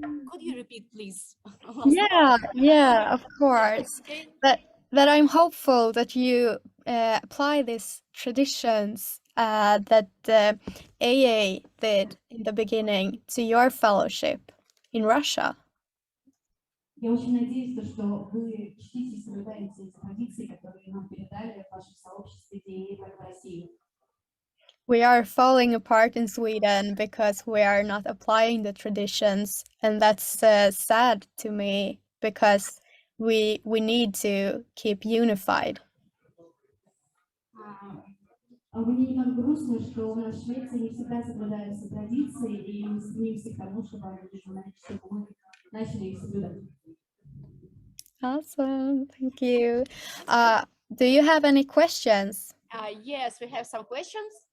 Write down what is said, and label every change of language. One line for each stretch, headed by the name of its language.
English: Could you repeat, please? Yeah, of course. Okay. But I'm hopeful that you apply these traditions that AA did in the beginning to your fellowship in Russia.
Russian: Я очень надеюсь, что вы чтите и соблюдаете эти традиции, которые нам передали в вашем сообществе DAA в России.
English: We are falling apart in Sweden because we are not applying the traditions, and that's sad to me because we need to keep unified.
Russian: Мне немного грустно, что у нас в Швеции не всегда соблюдаются традиции, и мы стремимся к тому, чтобы мы начали их соблюдать.
English: Awesome, thank you. Do you have any questions? Yes, we have some questions.